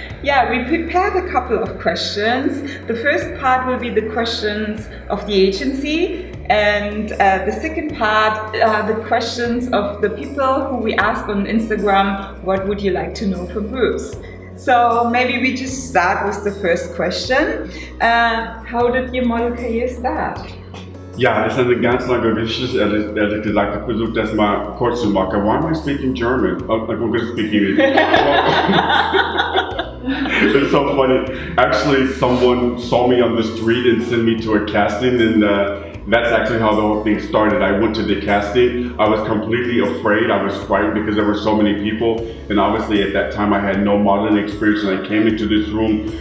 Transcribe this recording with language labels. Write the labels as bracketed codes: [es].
[en] Yeah, we prepared a couple of questions. The first part will be the questions of the agency, and the second part are the questions of the people who we asked on Instagram, what would you like to know from Bruce? So maybe we just start with the first question. How did your model career start? [de] Ja, das ist eine ganz lange Geschichte, ehrlich gesagt. Ich versuche das mal kurz zu machen. [en] Why am I speaking German? I'm going to speak English. It's so funny. Actually, someone saw me on the street and sent me to a casting, and that's actually how the whole thing started. I went to the casting. I was completely afraid. I was frightened because there were so many people, and obviously at that time I had no modeling experience, and I came into this room.